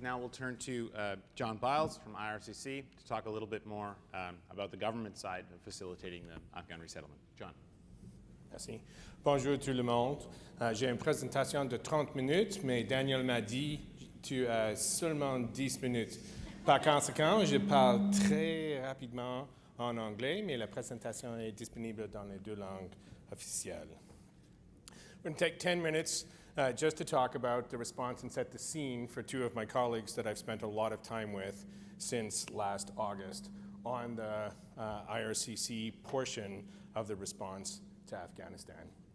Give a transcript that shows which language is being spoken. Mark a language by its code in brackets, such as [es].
[en] Now we'll turn to John Biles from IRCC to talk a little bit more about the government side of facilitating the Afghan resettlement. John. [fr] Merci. Bonjour tout le monde. J'ai une présentation de 30 minutes, mais Daniel m'a dit tu as seulement 10 minutes. Par conséquent, je parle très rapidement en anglais, mais la présentation est disponible dans les deux langues officielles. [en] We're going to take 10 minutes just to talk about the response and set the scene for two of my colleagues that I've spent a lot of time with since last August on the IRCC portion of the response to Afghanistan.